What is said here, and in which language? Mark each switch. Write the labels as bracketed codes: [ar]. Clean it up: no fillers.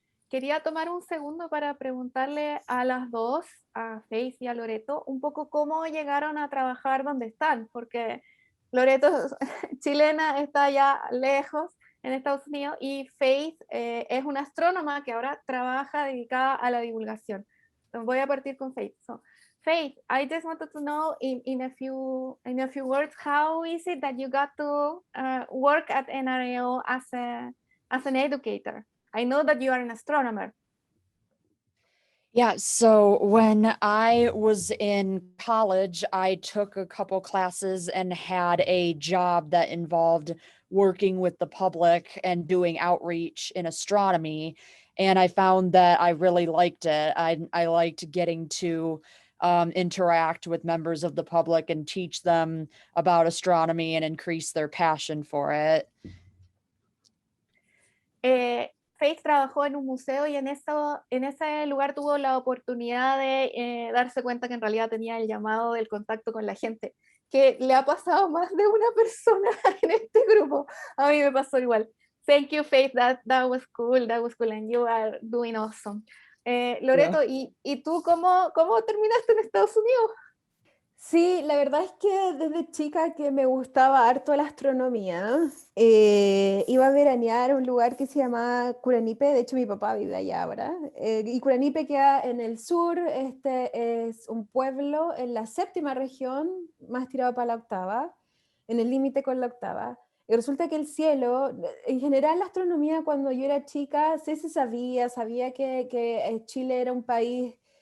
[es] Quería tomar un segundo para preguntarle a las dos, a Faith y a Loreto, un poco cómo llegaron a trabajar donde están, porque Loreto, chilena, está ya lejos en Estados Unidos y Faith es una astrónoma que ahora trabaja dedicada a la divulgación. Entonces voy a partir con Faith. [en] So, Faith, I just wanted to know in a few words, how is it that you got to work at NRAO as an educator? I know that you are an astronomer. Yeah, so when I was in college, I took a couple classes and had a job that involved working with the public and doing outreach in astronomy. And I found that I really liked it. I liked getting to interact with members of the public and teach them about astronomy and increase their passion for it. [es] Faith trabajó en un museo y en ese lugar tuvo la oportunidad de darse cuenta que en realidad tenía el llamado del contacto con la gente, que le ha pasado más de una persona en este grupo. A mí me pasó igual. [en] Thank you, Faith, that was cool, and you are doing awesome. [es] Loreto, [en] Yeah. [es] ¿y tú cómo terminaste en Estados Unidos? Sí, la verdad es que desde chica que me gustaba harto la astronomía, iba a veranear a un lugar que se llama Curanipe, de hecho mi papá vive allá ahora, y Curanipe queda en el sur, este es un pueblo en la 7ª región, más tirado para la 8ª, en el límite con la 8ª, y resulta que el cielo, en general la astronomía cuando yo era chica, sí se sabía que Chile era un país